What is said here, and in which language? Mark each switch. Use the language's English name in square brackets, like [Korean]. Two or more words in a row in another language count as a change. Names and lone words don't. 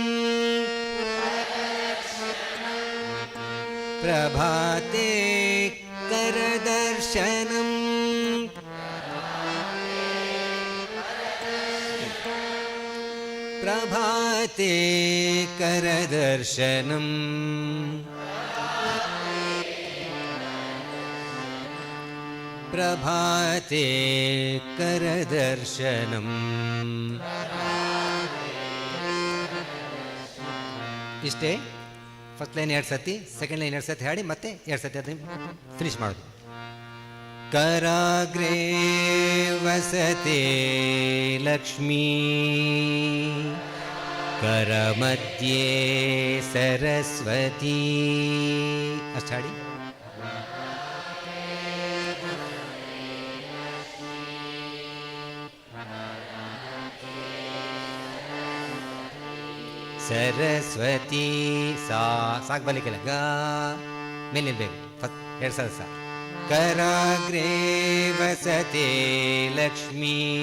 [Sanskrit] प्रभाते करदर्शनम् प्रभाते करदर्शनम् प्रभाते करदर्शनम् [Kannada] इष्टे [English] first line [Kannada] 2 ಸತಿ, [English] second line [Kannada] 2 ಸತಿ ಹಾಡಿ ಮತ್ತೆ 2 ಸತಿ ಅದನ್ನು ಫಿನಿಶ್ ಮಾಡೋದು. [Sanskrit] कराग्रे वसते लक्ष्मी करमध्ये सरस्वती [Kannada] ಅಷ್ಟು ಹಾಡಿ. [Sanskrit] सरस्वती सा [Kannada] ಸಾಕು ಬಲಿಕಲ್ಲ ಗ ಮೇಲೆ ನಿಲ್ಬೇಕು. ಫಸ್ಟ್ 2 ಸಲ ಸಾ [Sanskrit] कराग्रे वसते लक्ष्मी